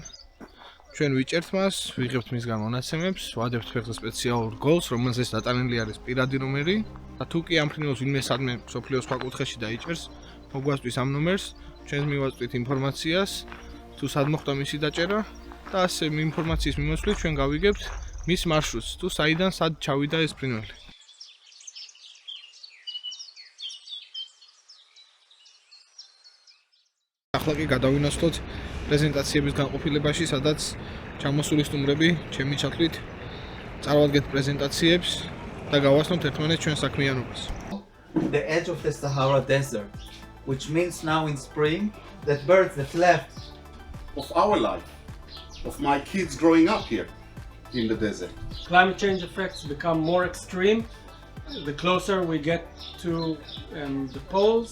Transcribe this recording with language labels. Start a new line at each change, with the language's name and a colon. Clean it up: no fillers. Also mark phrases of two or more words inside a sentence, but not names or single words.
Georgian: ჩვენ ვიჭერთ მას, ვიღებთ მისგან მონაცემებს, ვადებთ ფეხზე სპეციალურ გოლს, რომელზეც დატანილი არის პირადი ნომერი და თუ კი ამ ფრინველს ვინმე სადმე მსოფლიოს სხვა კუთხეში დაიჭერს, მოგვასწვის ამ ნომერს, ჩვენ მივაწვით ინფორმაციას, თუ სად მოხდა მისი დაჭერა და ასე ინფორმაციის მიმოსვლით ჩვენ გავიგებთ მის მარშრუტს, თუ საიდან სად ჩავიდა ეს ფრინველი. ახლა კი გადავინაცვლოთ პრეზენტაციების განყოფილებაში, სადაც ჩამოსული სტუმრები ჩემი ჩათვლით წარვადგენთ პრეზენტაციებს და გავასწროთ ერთმანეთს ჩვენ საქმიანობას.
English: The edge of the Sahara Desert, which means now in spring that birds that left of our life, of my kids growing up here in the desert. Climate change effects become more extreme the closer we get to the poles.